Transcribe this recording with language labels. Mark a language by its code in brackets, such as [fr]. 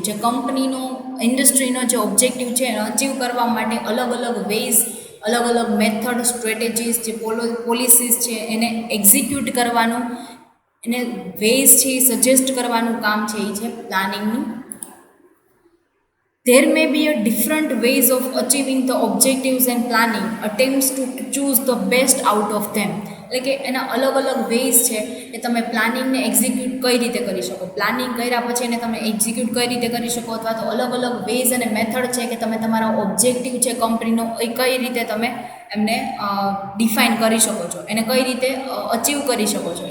[gu] જે કંપનીનો, ઇન્ડસ્ટ્રીનો જે ઓબ્જેક્ટિવ છે એને અચીવ કરવા માટે અલગ અલગ વેઝ, અલગ અલગ મેથડ, સ્ટ્રેટેજીસ, જે પોલિસીસ છે એને એક્ઝિક્યુટ કરવાનું, એને વેઝ છે એ સજેસ્ટ કરવાનું કામ છે એ છે પ્લાનિંગનું. [en] There may be a different ways of achieving the objectives and planning attempts to choose the best out of them. [gu] એટલે કે એના અલગ અલગ વેઝ છે એ તમે પ્લાનિંગને એક્ઝિક્યુટ કઈ રીતે કરી શકો, પ્લાનિંગ કર્યા પછી એને તમે એક્ઝિક્યુટ કઈ રીતે કરી શકો, અથવા તો અલગ અલગ વેઝ અને મેથડ છે કે તમે તમારા ઓબ્જેક્ટિવ છે કંપનીનો એ કઈ રીતે તમે એમને ડિફાઇન કરી શકો છો, એને કઈ રીતે અચીવ કરી શકો છો.